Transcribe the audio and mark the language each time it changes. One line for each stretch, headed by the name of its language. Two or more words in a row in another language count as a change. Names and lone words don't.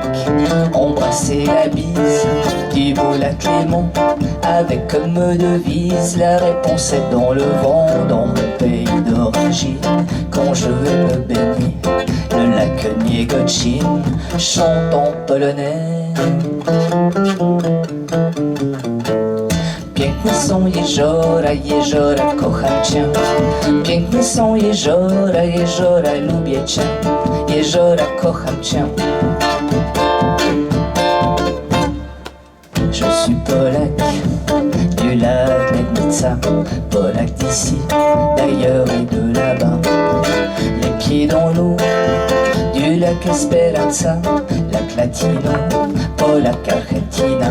French: Embrasser la bise du beau lac Léman, avec comme devise la réponse est dans le vent. Dans mon pays d'origine, quand je vais me baigner, Gocin chante en polonais.
Polish: Piękne są jeziora, jeziora, kocham cię. Piękne są jeziora, jeziora, lubię cię. Jeziora, kocham cię.
French: Je suis Polak, du lac Legnica, Polak d'ici, d'ailleurs et de là-bas. Les pieds dans l'eau, du lac Esperanza, lac Latino, Polak Argentina.